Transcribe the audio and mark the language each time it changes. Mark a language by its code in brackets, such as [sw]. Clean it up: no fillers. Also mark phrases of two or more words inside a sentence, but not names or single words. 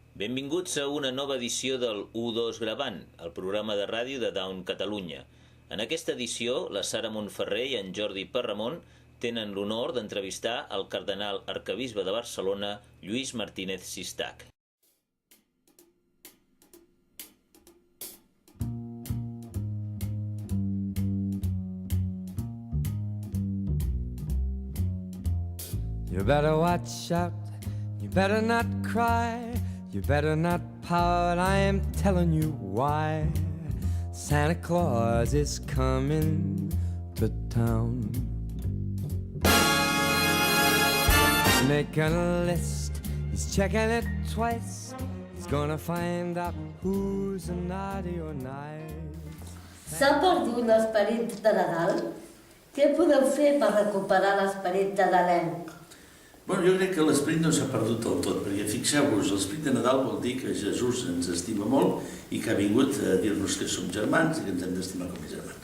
[ca] Benvinguts a una nova edició del U2 Gravant, el programa de ràdio de Down Catalunya. En aquesta edició, la Sara Montferrer i en Jordi Parramon tenen l'honor d'entrevistar el cardenal arquebisbe de Barcelona, Lluís Martínez Sistach. [en] You better watch out, you better not cry, you better not pout, I am telling you why. Santa Claus is coming to town. He's making a list, he's checking it twice, he's gonna find out who's naughty or nice. [ca] S'ha perdut l'esperit de Nadal? Què podeu fer per recuperar l'esperit nadalenc? Bueno, jo crec que l'esperit no s'ha perdut del tot, perquè fixeu-vos, l'esperit de Nadal vol dir que Jesús ens estima molt i que ha vingut a dir-nos que som germans i que ens hem d'estimar com a germans.